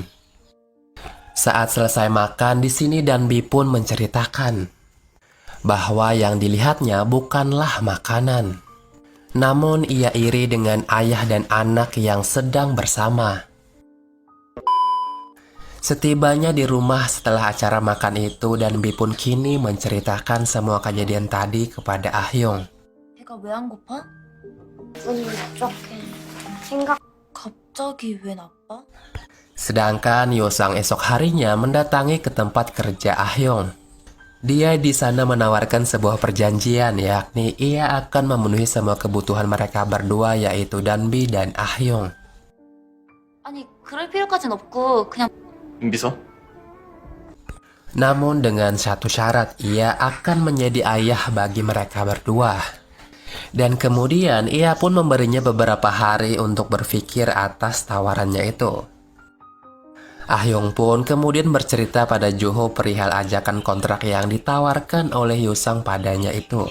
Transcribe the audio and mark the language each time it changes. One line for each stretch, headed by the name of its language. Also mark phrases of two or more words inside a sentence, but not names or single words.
Indonesian: Saat selesai makan, di sini Danbi pun menceritakan bahwa yang dilihatnya bukanlah makanan. Namun ia iri dengan ayah dan anak yang sedang bersama. Setibanya di rumah setelah acara makan itu, Danbi pun kini menceritakan semua kejadian tadi kepada Ah Hyung.
Korean: 배가 왜 안 고파? 기분이 나쁘게 생각 갑자기 왜 나빠?
Indonesian: Sedangkan Yosang esok harinya mendatangi ke tempat kerja Ah Hyung. Dia di sana menawarkan sebuah perjanjian, yakni ia akan memenuhi semua kebutuhan mereka berdua, yaitu Danbi dan Ah Hyung.
Korean: 아니 그럴 필요까진 없고 그냥 임비서?
Indonesian: Namun dengan satu syarat, ia akan menjadi ayah bagi mereka berdua. Dan kemudian ia pun memberinya beberapa hari untuk berpikir atas tawarannya itu. Ah Hyung pun kemudian bercerita pada Jo Ho perihal ajakan kontrak yang ditawarkan oleh Yosang padanya itu.